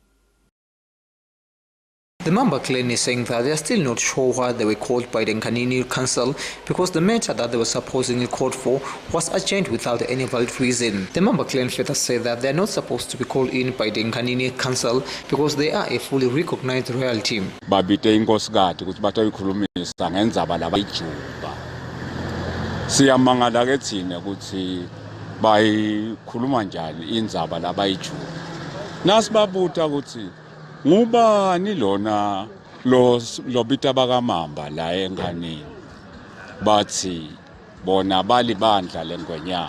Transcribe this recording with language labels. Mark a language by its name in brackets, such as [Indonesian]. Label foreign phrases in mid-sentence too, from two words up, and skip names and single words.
[English] The Mamba clan is saying that they are still not sure why they were called by the Nganini Council because the matter that they were supposedly called for was adjourned without any valid reason. The Mamba clan further said that they are not supposed to be called in by the Nganini Council because they are a fully recognized royalty. [Swati] Babite inkosikade ukuthi batayikhulumisa ngendzaba labayijuba. Siyamangala ke thina ukuthi bayikhuluma njani indzaba labayijuba. Nasibabuta ukuthi ngubani lona lobita bakamamba la eNganini bathi bona balibandla lengwenyama.